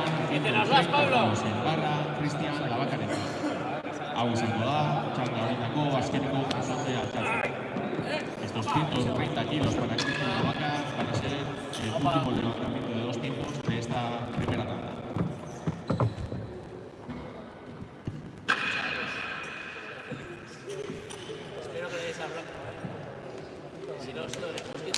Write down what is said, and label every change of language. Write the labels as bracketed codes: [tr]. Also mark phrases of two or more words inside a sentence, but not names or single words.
[es] te las vas, 130 Pablo. kilos en barra, Cristian Lavacarentzat. [eu] Hau izango da, txanda honetako azkeneko jasotzea txanda. [es] Estos 130 kilos para Cristian Lavaca van a ser el último levantamiento de 2 tiempos de esta primera tanda. Espero que le des a Blanco, Si no, se lo dejo.